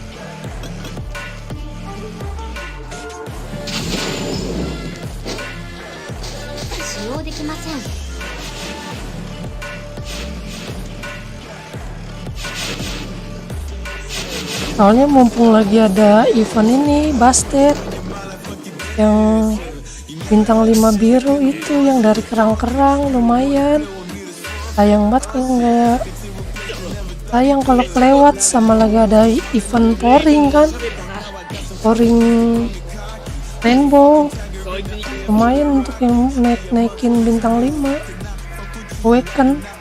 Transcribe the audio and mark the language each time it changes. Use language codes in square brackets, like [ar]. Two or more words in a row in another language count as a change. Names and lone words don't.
[ja] 使用できません。 [id] Soalnya mumpung lagi ada event ini, Bastet yang bintang 5 biru itu, yang dari kerang-kerang lumayan. Sayang banget kalau nggak, sayang kalau kelewat. Sama lagi ada event pouring kan, [en] pouring rainbow, [id] lumayan untuk yang naikin bintang 5 awaken.